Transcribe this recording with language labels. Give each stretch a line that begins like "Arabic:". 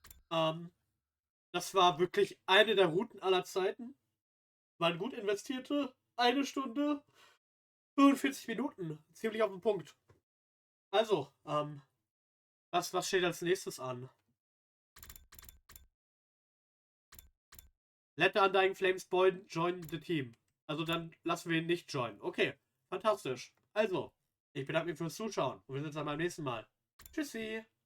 German: Das war wirklich eine der Routen aller Zeiten. Waren gut investierte 1 Stunde 45 Minuten. Ziemlich auf den Punkt. Also, was steht als nächstes an?
English: Let the Undying Flames join the team.
German: Also dann lassen wir ihn nicht joinen. Okay, fantastisch. Also, ich bedanke mich fürs Zuschauen und wir sehen uns dann beim nächsten Mal. Tschüssi!